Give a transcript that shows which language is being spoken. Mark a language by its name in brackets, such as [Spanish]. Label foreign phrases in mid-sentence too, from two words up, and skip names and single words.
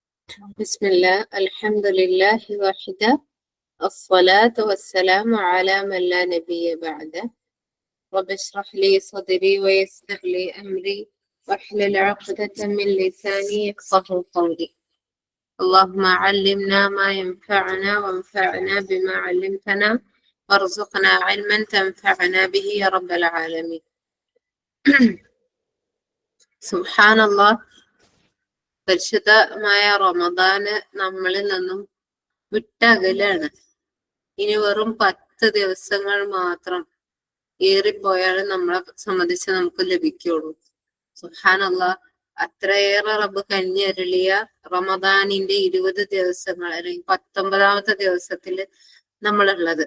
[Arabic] بسم الله الحمد لله وحده الصلاة والسلام على من لا نبي بعده رب اشرح لي صدري ويسر لي أمري واحلل عقدة من لساني يفقه قولي اللهم علمنا ما ينفعنا وانفعنا بما علمتنا وارزقنا علما تنفعنا به يا رب العالمين. سبحان الله. [Malayalam] പരിശുദ്ധമായ റമദാന് നമ്മളിൽ നിന്നും വിട്ടകലാണ്. ഇനി വെറും 10 ദിവസങ്ങൾ മാത്രം ഏറിപ്പോയാലും നമ്മളെ സംബന്ധിച്ച് നമുക്ക് ലഭിക്കുള്ളൂ. സുബ്ഹാനല്ലാഹ്, അത്രയേറെ റബ്ബ് കനിഞ്ഞരുളിയ റമദാനിന്റെ 20 ദിവസങ്ങൾ അല്ലെങ്കിൽ 19ാമത്തെ ദിവസത്തില് നമ്മളുള്ളത്.